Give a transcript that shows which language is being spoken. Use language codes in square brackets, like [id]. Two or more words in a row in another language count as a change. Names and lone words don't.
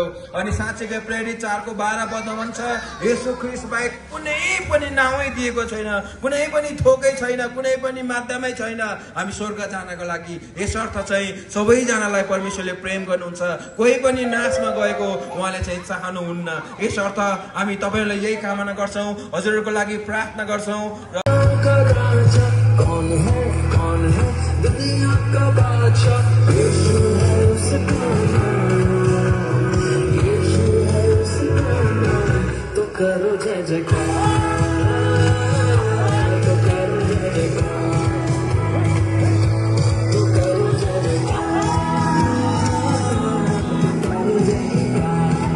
[ne] अनि साँच्चै प्रेरित 4:12 पदमा भन्छ येशू ख्रीष्ट बाहेक कुनै पनि नाउँ दिएको छैन, कुनै पनि थोकै छैन, कुनै पनि माध्यमै छैन हामी स्वर्ग जानका लागि। यसर्थ चाहिँ सबैजनालाई परमेश्वरले प्रेम गर्नुहुन्छ, कोही पनि नाशमा गएको उहाँले चाहिँ चाहनुहुन्न। यसर्थ हामी तपाईहरुलाई यही कामना गर्छौं, हजुरहरूको लागि प्रार्थना गर्छौं। [hi] करो जय जयकार, तो करो जय जयकार, तो करो जय जयकार, करो जय जयकार।